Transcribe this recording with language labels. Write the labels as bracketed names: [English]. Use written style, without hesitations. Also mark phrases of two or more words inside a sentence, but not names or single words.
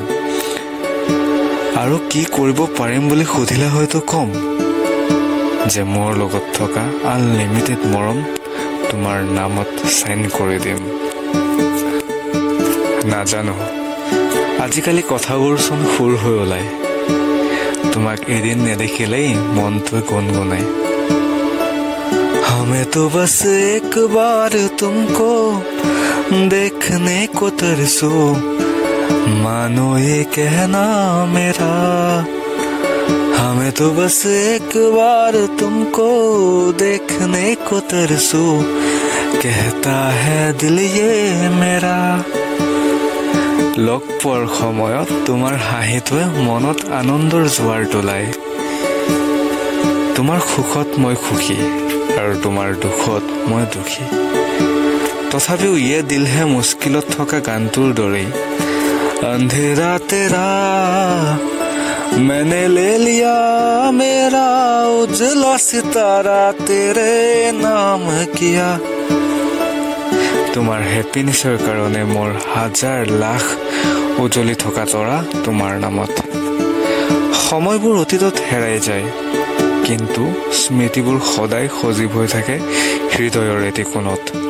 [Assamese] আৰু কি কৰিব পাৰিম বুলি সুধিলে হয়তো কম যে মোৰ লগত থকা আনলিমিটেড মৰম তোমাৰ নামত চাইন কৰি দিম। নাজানো আজিকালি কথাবোৰচোন সুৰ হৈ ওলায়। তোমাক এদিন নেদেখিলেই মনটোৱে গুণগুণায়। [Hindi] हमें तो बस एक बार तुमको देखने को तरसो, मानो ये कहना मेरा। हमें तो बस एक बार तुमको देखने को तरसो, कहता है दिल ये मेरा। [Assamese] লগ পোৱাৰ সময়ত তোমাৰ হাঁহিটোৱে মনত আনন্দৰ জোৱাৰ তোলায়। তোমাৰ সুখত মই সুখী আৰু তোমাৰ দুখত মই দুখী। তথাপিও ইয়ে দিলহে মুস্কিলত থকা গানটোৰ দৰেই। [Hindi] अँधेरा तेरा मैंने ले लिया मेरा, उजला सितारा तेरे नाम किया। [Assamese] তোমাৰ হেপিনেছৰ কাৰণে মোৰ হাজাৰ লাখ উজ্বলি থকা তৰা তোমাৰ নামত। সময়বোৰ অতীতত হেৰাই যায়, কিন্তু স্মৃতিবোৰ সদায় সজীৱ হৈ থাকে হৃদয়ৰ এটি কোণত।